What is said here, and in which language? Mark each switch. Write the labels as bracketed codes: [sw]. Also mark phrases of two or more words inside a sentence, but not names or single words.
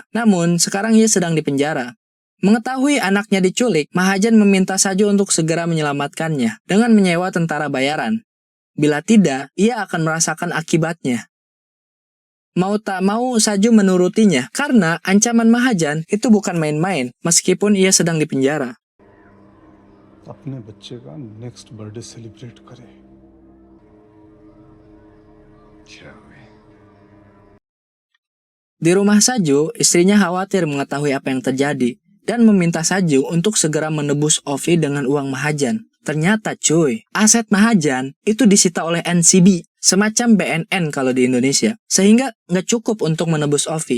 [id] Namun, sekarang ia sedang dipenjara. Mengetahui anaknya diculik, Mahajan meminta Saju untuk segera menyelamatkannya dengan menyewa tentara bayaran. Bila tidak, ia akan merasakan akibatnya. Mau tak mau, Saju menurutinya karena ancaman Mahajan itu bukan main-main meskipun ia sedang dipenjara. [hi] अपने बच्चे का [en] next birthday celebrate [hi] करे। [id] Di rumah Saju, istrinya khawatir mengetahui apa yang terjadi dan meminta Saju untuk segera menebus Ovi dengan uang Mahajan. Ternyata cuy, aset Mahajan itu disita oleh NCB, semacam BNN kalau di Indonesia, sehingga nggak cukup untuk menebus Ovi.